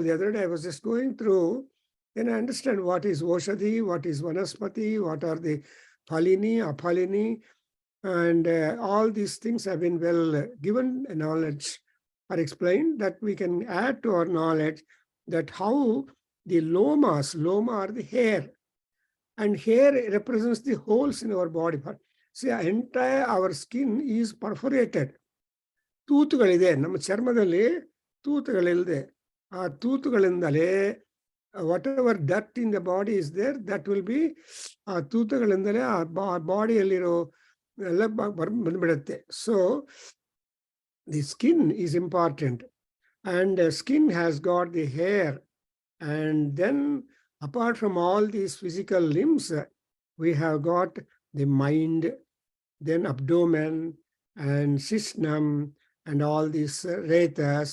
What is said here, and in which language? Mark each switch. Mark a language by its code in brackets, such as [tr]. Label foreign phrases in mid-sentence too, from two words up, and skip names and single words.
[en] I was just going through then I understand what is Oshadhi, what is Vanaspati, what are the Phalini, Aphalini, and all these things have been well given knowledge or explained that we can add to our knowledge that how the loma are the hair, and hair represents the holes in our body. See, entire our skin is perforated. [kn] ತೂತುಗಳಿದೆ ನಮ್ಮ ಚರ್ಮದಲ್ಲಿ ತೂತುಗಳಿಲ್ಲದೆ ಆ ತೂತುಗಳಿಂದಲೇ [en] whatever dirt in the body is there, that will be [kn] ಆ ತೂತುಗಳಿಂದಲೇ ಆ ಬಾಡಿಯಲ್ಲಿರೋ ಎಲ್ಲ ಬಂದ್ಬಿಡುತ್ತೆ. [en] So the skin is important, and skin has got the hair, and then apart from all these physical limbs, we have got the mind, then abdomen and cisternum, and all these retas.